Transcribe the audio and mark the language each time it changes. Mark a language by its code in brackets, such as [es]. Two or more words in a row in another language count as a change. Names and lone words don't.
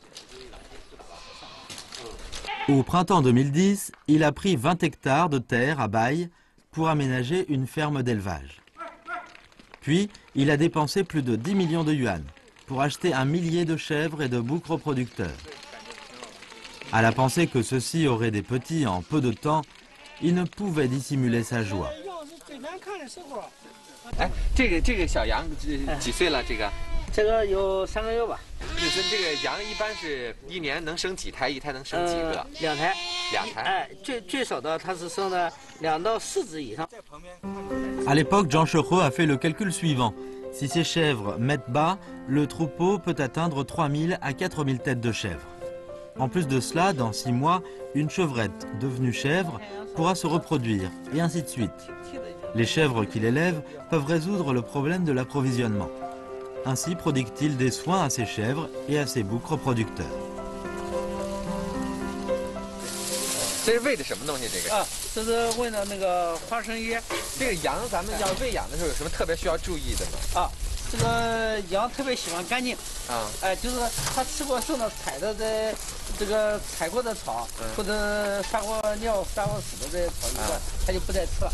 [fr] Au printemps 2010, il a pris 20 hectares de terre à bail pour aménager une ferme d'élevage. Puis, il a dépensé plus de 10 millions de yuan pour acheter 1 millier de chèvres et de boucs reproducteurs. À la pensée que ceux-ci auraient des petits en peu de temps, il ne pouvait dissimuler sa joie. [zh] 哎，这个小羊几岁了？这个？这个有3个月吧。就是这个羊一般是一年能生几胎？一胎能生几个？2胎。 2胎。哎，最少的它是生了2到4只以上。 [fr] À l'époque, Jean Chereux a fait le calcul suivant. Si ces chèvres mettent bas, le troupeau peut atteindre 3000 à 4000 têtes de chèvres. En plus de cela, dans 6 mois, une chevrette devenue chèvre pourra se reproduire, et ainsi de suite. Les chèvres qu'il élève peuvent résoudre le problème de l'approvisionnement. Ainsi prodigue-t-il des soins à ses chèvres et à ses boucs reproducteurs. [zh] 这是喂的什么东西？这个啊，这是喂的那个花生叶。这个羊咱们要喂养的时候有什么特别需要注意的吗？啊，这个羊特别喜欢干净。啊，哎，就是它吃过剩的踩的这个踩过的草，或者撒过尿、撒过屎的这些草以后，它就不再吃了。